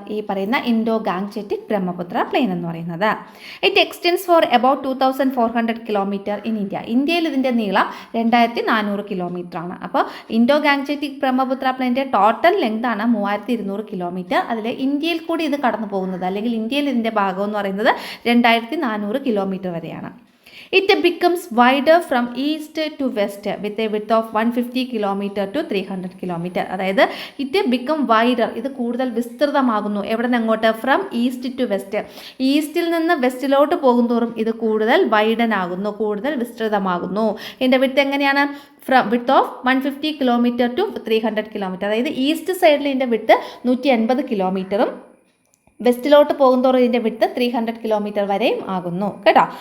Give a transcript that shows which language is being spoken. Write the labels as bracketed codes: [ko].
[ml] ഈ പറയുന്ന Indo ഗാങ്ജറ്റിക് Brahmaputra plain എന്ന് പറയുന്നത്. [en] It extends for about 2400 kilometre in India. [ml] ഇന്ത്യയിൽ ഇതിൻ്റെ നീളം 2400 കിലോമീറ്റർ ആണ്. അപ്പോൾ ഇൻഡോ ഗാങ്ജറ്റിക് ബ്രഹ്മപുത്ര പ്ലെയിൻ്റെ ടോട്ടൽ ലെങ്ത് ആണ് 3200 കിലോമീറ്റർ. അതിൽ ഇന്ത്യയിൽ കൂടി ഇത് കടന്നു പോകുന്നത് അല്ലെങ്കിൽ ഇന്ത്യയിൽ ഇതിൻ്റെ ഭാഗം എന്ന് പറയുന്നത് 2400 കിലോമീറ്റർ വരെയാണ്. [en] It becomes wider from east to west with a width of 150 km to 300 km. [ml] അതായത് [en] it become wider, [ml] ഇത് കൂടുതൽ വിസ്തൃതമാകുന്നു. എവിടെ നിന്ന് എങ്ങോട്ട്? [en] From east to west. [ml] ഈസ്റ്റിൽ നിന്ന് വെസ്റ്റിലോട്ട് പോകുന്തോറും ഇത് കൂടുതൽ വൈഡൻ ആകുന്നു, കൂടുതൽ വിസ്തൃതമാകുന്നു. ഇതിൻ്റെ വിഡ്ത്ത് എങ്ങനെയാണ്? [en] From width of 150 km to 300 km. [ml] അതായത് ഈസ്റ്റ് സൈഡിൽ ഇതിൻ്റെ വിഡ്ത്ത് 180 കിലോമീറ്ററും വെസ്റ്റിലോട്ട് പോകുന്തോറും ഇതിൻ്റെ വിഡ്ത്ത് 300 കിലോമീറ്റർ വരെയും ആകുന്നു കേട്ടോ.